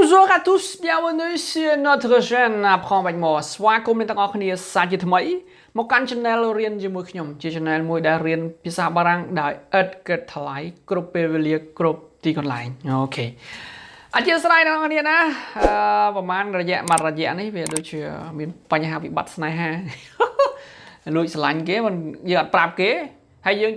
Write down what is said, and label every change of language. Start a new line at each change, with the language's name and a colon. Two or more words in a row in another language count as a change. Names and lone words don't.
French: à tous, bienvenue sur notre chaîne Apprendre avec moi. Soit comme les gens qui sont là, một căn
Khmer: channel រៀនជាមួយខ្ញុំជា channel មួយដែលរៀនភាសាបារាំងដោយឥតគិតថ្លៃគ្រប់ពេលវេលាគ្រប់ទីកន្លែងអូខេអ ធិស្ឋានដល់អ្នកណាប្រហែលរយៈមួយរយៈនេះវាដូចជាមានបញ្ហាវិបត្តិស្នេហាលួចស្រឡាញ់គេមិនយើងអត់ប្រាប់គេហើយយើង